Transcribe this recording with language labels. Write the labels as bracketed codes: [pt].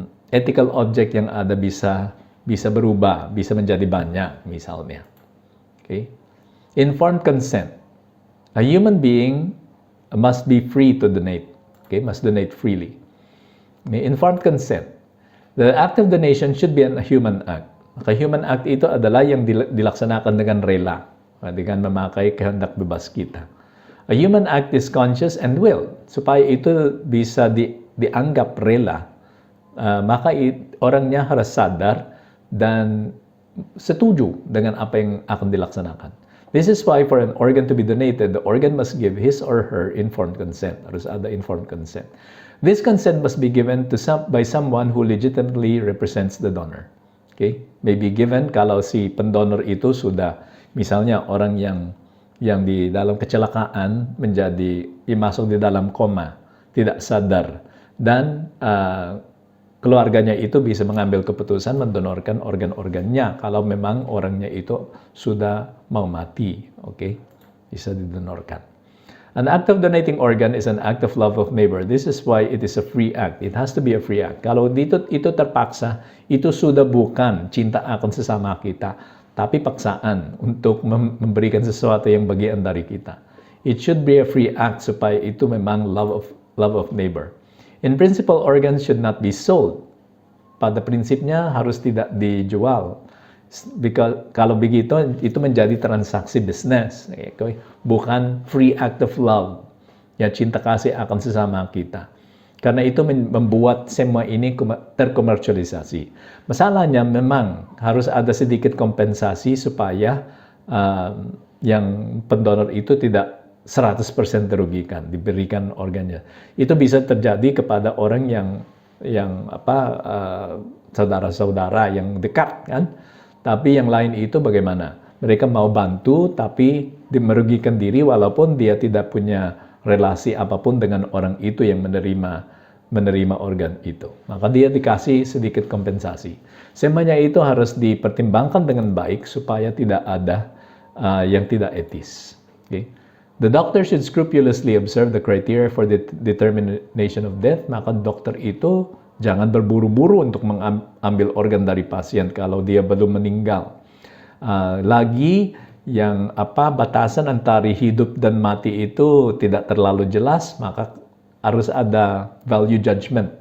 [id] ethical object yang ada bisa berubah, bisa menjadi banyak misalnya. [en] Okay? Informed consent. A human being must be free to donate. Okay, must donate freely. May informed consent. The act of donation should be a human act. [id] Maka human act itu adalah yang dilaksanakan dengan rela, dengan memakai kehendak bebas kita. [en] A human act is conscious and will. [id] Supaya itu bisa dianggap rela, maka orangnya harus sadar dan setuju dengan apa yang akan dilaksanakan. [en] This is why for an organ to be donated, the organ must give his or her informed consent. [id] Harus ada informed consent. [en] This consent must be given by someone who legitimately represents the donor. Okay? May be given [id] kalau si pendonor itu sudah, misalnya orang yang di dalam kecelakaan menjadi masuk di dalam koma, tidak sadar, dan keluarganya itu bisa mengambil keputusan mendonorkan organ-organnya kalau memang orangnya itu sudah mau mati, okay? Bisa didonorkan. [en] An act of donating organ is an act of love of neighbor. This is why it is a free act. It has to be a free act. [id] Kalau itu terpaksa, itu sudah bukan cinta akan sesama kita, tapi paksaan untuk memberikan sesuatu yang bagian dari kita. [en] It should be a free act [id] supaya itu memang [en] love of neighbor. In principle, organs should not be sold. [id] Pada prinsipnya harus tidak dijual. Because kalau begitu, itu menjadi transaksi bisnis. Okay? Bukan [en] free act of love. [id] Ya, cinta kasih akan sesama kita. Karena itu membuat semua ini terkomersialisasi. Masalahnya memang harus ada sedikit kompensasi supaya yang pendonor itu tidak 100% dirugikan, diberikan organnya. Itu bisa terjadi kepada orang yang saudara-saudara yang dekat kan. Tapi yang lain itu bagaimana? Mereka mau bantu tapi merugikan diri walaupun dia tidak punya relasi apapun dengan orang itu yang menerima organ itu. Maka dia dikasih sedikit kompensasi. Semuanya itu harus dipertimbangkan dengan baik supaya tidak ada yang tidak etis. [en] Okay? The doctor should scrupulously observe the criteria for the determination of death. [id] Maka dokter itu jangan berburu-buru untuk mengambil organ dari pasien kalau dia belum meninggal. Lagi yang batasan antara hidup dan mati itu tidak terlalu jelas, maka harus ada value judgment.